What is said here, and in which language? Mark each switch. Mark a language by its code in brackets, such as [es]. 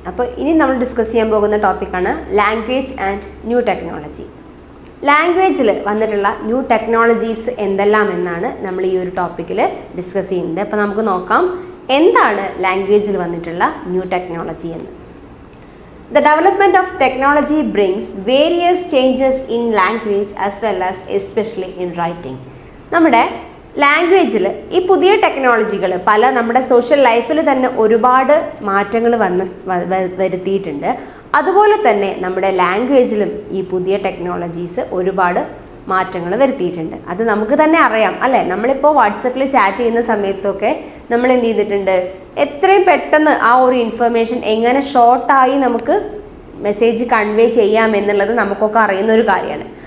[ml] അപ്പോൾ ഇനി നമ്മൾ ഡിസ്കസ് ചെയ്യാൻ പോകുന്ന ടോപ്പിക്കാണ് ലാംഗ്വേജ് ആൻഡ് ന്യൂ ടെക്നോളജി. ലാംഗ്വേജിൽ വന്നിട്ടുള്ള ന്യൂ ടെക്നോളജീസ് എന്തെല്ലാം എന്നാണ് നമ്മൾ ഈ ഒരു ടോപ്പിക്കിൽ ഡിസ്കസ് ചെയ്യുന്നത്. അപ്പോൾ നമുക്ക് നോക്കാം എന്താണ് ലാംഗ്വേജിൽ വന്നിട്ടുള്ള ന്യൂ ടെക്നോളജി എന്ന്. [en] The development of technology brings various changes in language as well as especially in writing. [ml] നമ്മുടെ ലാംഗ്വേജിൽ ഈ പുതിയ ടെക്നോളജികൾ നമ്മുടെ സോഷ്യൽ ലൈഫിൽ തന്നെ ഒരുപാട് മാറ്റങ്ങൾ വരുത്തിയിട്ടുണ്ട്. അതുപോലെ തന്നെ നമ്മുടെ ലാംഗ്വേജിലും ഈ പുതിയ ടെക്നോളജീസ് ഒരുപാട് മാറ്റങ്ങൾ വരുത്തിയിട്ടുണ്ട്. അത് നമുക്ക് തന്നെ അറിയാം അല്ലേ. നമ്മളിപ്പോൾ വാട്സപ്പിൽ ചാറ്റ് ചെയ്യുന്ന സമയത്തൊക്കെ നമ്മൾ എന്ത് ചെയ്തിട്ടുണ്ട്, എത്രയും പെട്ടെന്ന് ആ ഒരു ഇൻഫർമേഷൻ എങ്ങനെ ഷോർട്ടായി നമുക്ക് മെസ്സേജ് കൺവേ ചെയ്യാം എന്നുള്ളത് നമുക്കൊക്കെ അറിയുന്ന ഒരു കാര്യമാണ്.